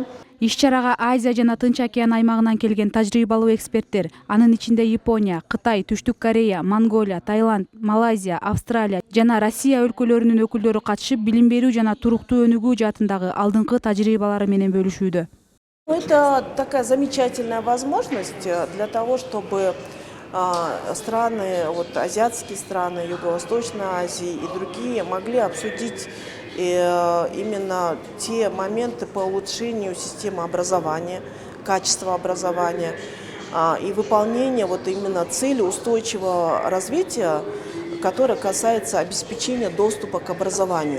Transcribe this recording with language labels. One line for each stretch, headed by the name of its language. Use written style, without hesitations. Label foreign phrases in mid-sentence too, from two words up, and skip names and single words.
Kyrgyz: Иш-чарага Азия жана Тынч океан аймагынан келген тажрыйбалуу эксперттер, анын ичинде Япония, Кытай, Түштүк Корея, Монголия, Таиланд, Малайзия, Австралия жана Россия өлкөлөрүнүн өкүлдөрү катышып, билим берүү жана туруктуу өнүгүү жаатындагы алдыңкы тажрыйбалары менен бөлүшүүдө.
Russian: Это такая замечательная возможность для того, чтобы страны, азиатские страны, Юго-Восточной Азии и другие могли обсудить именно те моменты по улучшению системы образования, качества образования и выполнения именно цели устойчивого развития, которая касается обеспечения доступа к образованию.